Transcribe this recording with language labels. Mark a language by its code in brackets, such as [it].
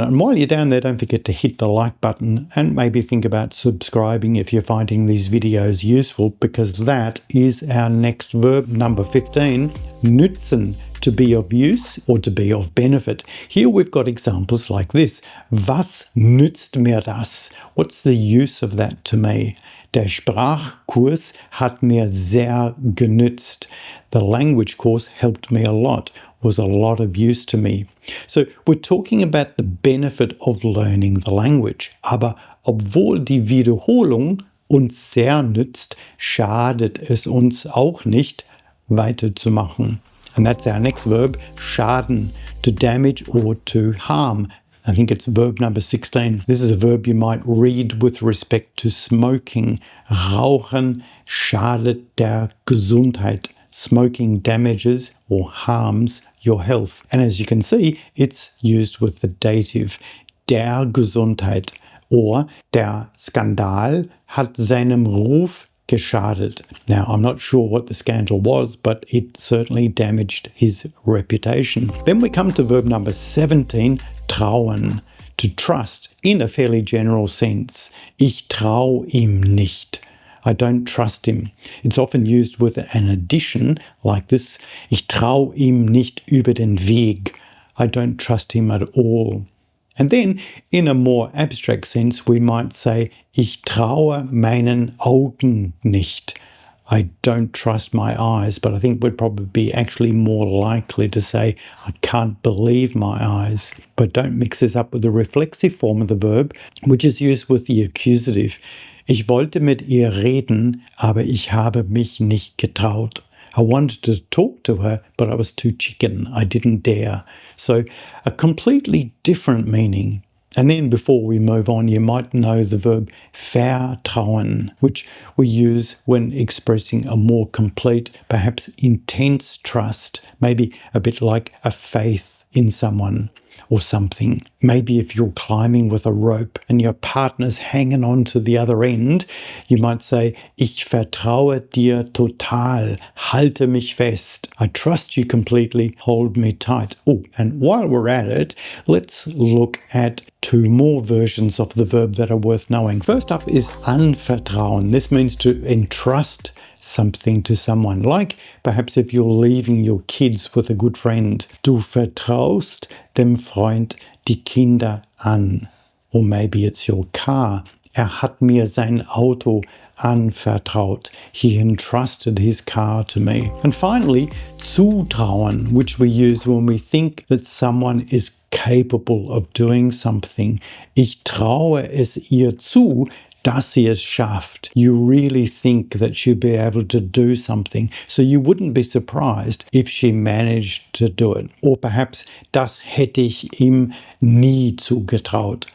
[en] And while you're down there, don't forget to hit the like button and maybe think about subscribing if you're finding these videos useful, because that is our next verb, number 15, nützen. To be of use or to be of benefit. Here we've got examples like this. [de] Was nützt mir das? [en] What's the use of that to me? [de] Der Sprachkurs hat mir sehr genützt. [en] The language course helped me a lot, was a lot of use to me. So we're talking about the benefit of learning the language. [de] Aber obwohl die Wiederholung uns sehr nützt, schadet es uns auch nicht, weiterzumachen. [en] And that's our next verb, schaden, to damage or to harm. I think it's verb number 16. This is a verb you might read with respect to smoking. [de] Rauchen schadet der Gesundheit. [en] Smoking damages or harms your health. And as you can see, it's used with the dative der Gesundheit or [de] der Skandal hat seinem Ruf geschadet. [en] Now, I'm not sure what the scandal was, but it certainly damaged his reputation. Then we come to verb number 17, trauen, to trust in a fairly general sense. [de] Ich trau ihm nicht. [en] I don't trust him. It's often used with an addition like this. [de] Ich trau ihm nicht über den Weg. [en] I don't trust him at all. And then, in a more abstract sense, we might say, [de] ich traue meinen Augen nicht. [en] I don't trust my eyes, but I think we'd probably be actually more likely to say, I can't believe my eyes. But don't mix this up with the reflexive form of the verb, which is used with the accusative. [de] Ich wollte mit ihr reden, aber ich habe mich nicht getraut. [en] I wanted to talk to her, but I was too chicken. I didn't dare. So a completely different meaning. And then before we move on, you might know the verb vertrauen, which we use when expressing a more complete, perhaps intense trust, maybe a bit like a faith in someone or something. Maybe if you're climbing with a rope and your partner's hanging on to the other end, you might say, [de] ich vertraue dir total, halte mich fest. [en] I trust you completely, hold me tight. Oh, and while we're at it, let's look at two more versions of the verb that are worth knowing. First up is anvertrauen. This means to entrust something to someone, like perhaps if you're leaving your kids with a good friend. [de] Du vertraust dem Freund die Kinder an. [en] Or maybe it's your car. [de] Hat mir sein Auto anvertraut. [en] He entrusted his car to me. And finally, zutrauen, which we use when we think that someone is capable of doing something. [de] Ich traue es ihr zu, dass sie es schafft. [en] You really think that she'll be able to do something, so you wouldn't be surprised if she managed to do it. Or perhaps, [de] das hätte ich ihm nie zugetraut.